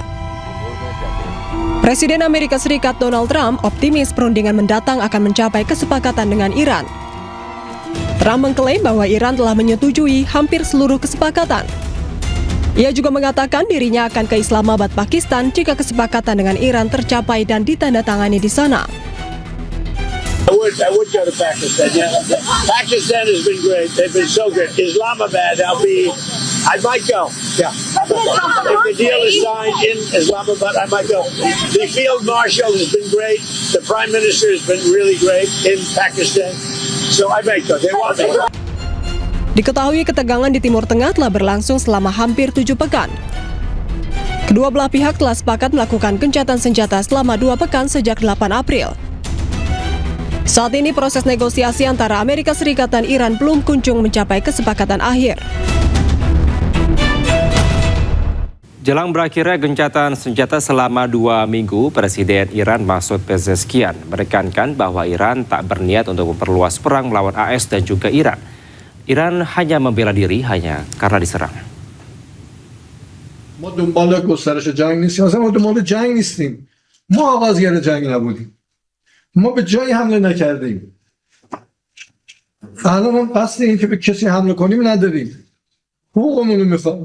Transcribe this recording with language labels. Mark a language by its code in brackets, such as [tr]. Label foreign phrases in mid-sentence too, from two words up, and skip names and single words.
[id] Presiden Amerika Serikat Donald Trump optimis perundingan mendatang akan mencapai kesepakatan dengan Iran. Trump mengklaim bahwa Iran telah menyetujui hampir seluruh kesepakatan. Ia juga mengatakan dirinya akan ke Islamabad, Pakistan jika kesepakatan dengan Iran tercapai dan ditandatangani di sana. [en] I would go to Pakistan. Yeah. Pakistan has been great. They've been so good. Islamabad, I might go. Yeah. If the deal is signed in Islamabad, I might go. The field marshal has been great. The prime minister has been really great in Pakistan. So I might go. They want me. [id] Diketahui ketegangan di Timur Tengah telah berlangsung selama hampir 7 pekan. Kedua belah pihak telah sepakat melakukan gencatan senjata selama 2 pekan sejak 8 April. Saat ini proses negosiasi antara Amerika Serikat dan Iran belum kunjung mencapai kesepakatan akhir. Jelang berakhirnya gencatan senjata selama 2 minggu, Presiden Iran Masoud Pezeshkian menekankan bahwa Iran tak berniat untuk memperluas perang melawan AS dan juga Iran. Iran hanya membela diri hanya karena diserang. [fa] ما دنبال گسترش جنگ نیستیم، اصلا ما دنبال جنگ نیستیم. ما آغازگر جنگ نبودیم. ما به جایی حمله نکردیم. الان هم قصد این که به کسی حمله کنیم نداریم. حقوقمون رو میخوام.